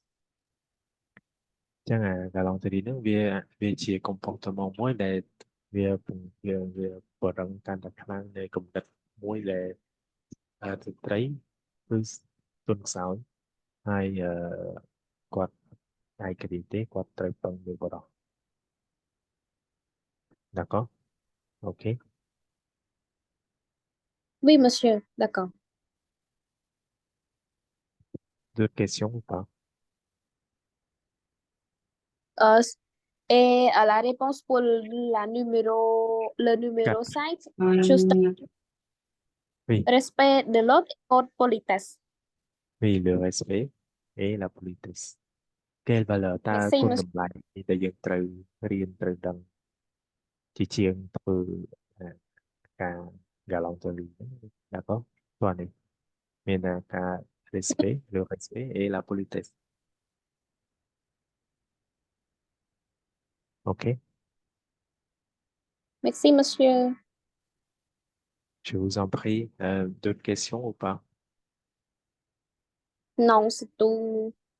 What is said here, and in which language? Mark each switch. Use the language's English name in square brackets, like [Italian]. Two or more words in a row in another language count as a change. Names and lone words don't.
[Vietnamese] Chắc là [Khmer] galanterie វាជា comportement មួយដែលវាបរឹងកាន់តែខ្លាំងនៃគំនិតមួយដែលស្ត្រីគឺទន់ខ្សោយហើយគាត់ឯករាជ្យទេគាត់ត្រូវពឹងលើបុរស D'accord? [French] OK. Oui, monsieur. D'accord. D'autres questions ou pas? Euh, et à la réponse pour le numéro 5, juste Oui, respect de l'autre et haute politesse. oui, le respect et la politesse. Quelle valeur តើ Merci, [Khmer] គុណ [French] monsieur. [Khmer] តម្លៃដែលយើងត្រូវរៀនត្រូវដឹងជាជាងធ្វើការ galanterie d'accord តោះនេះមានការ [French] respect le respect et la politesse OK Merci, monsieur. je vous en prie d'autres questions ou pas Non, c'est tout.